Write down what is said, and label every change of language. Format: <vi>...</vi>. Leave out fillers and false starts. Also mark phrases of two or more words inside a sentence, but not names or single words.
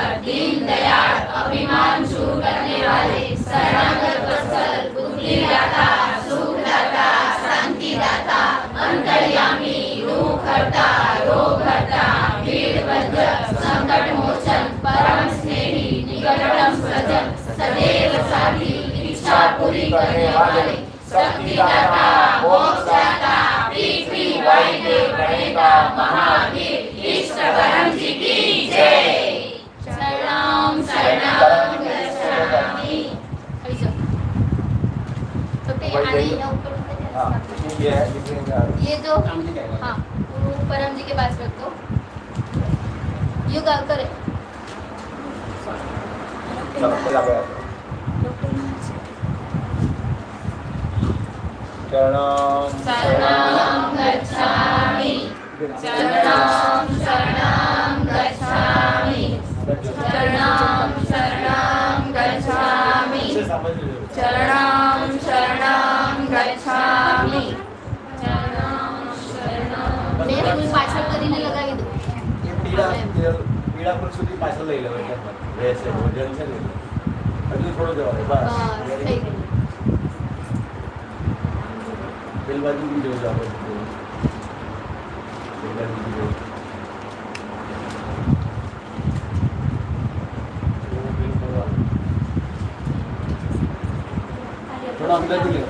<hi>दीन दयाल अभिमान दूर करने वाले शरणागत वत्सल बुद्धिदाता सुखदाता शांतिदाता अंतर्यामी रूप हरता रोग हरता भीड़ बंधन संकट मोचन परम स्नेही निकटतम सजन सदैव साथी इच्छा पूरी करने वाले शक्तिदाता मोक्षदाता पृथ्वी वैद्य गणेता महावीर इष्ट परम जी की जय।</hi> <sa>शरणं शरणं गच्छामि।</sa> <hi>हाँ ये है ये जो हाँ वो परम जी के पास रख दो। युग करे सबको लगा चरणं</hi> <sa>शरणं गच्छामि शरणं शरणं गच्छामि शरणं शरणं गच्छामि शरणं शरणं गच्छामि शरणं शरणं</sa> <gu>બે ફૂલ પાછળ કરીને લગાવી દો પીળા ફૂલ સુધી પાછળ લઈ લેવાય રહેશે ભોજન છે ને હજુ થોડું જવાય બસ થઈ ગયું પેલી બાજુ બી જવું આપણે પેલી બાજુ બી જવું થોડા અંદરથી લે</gu>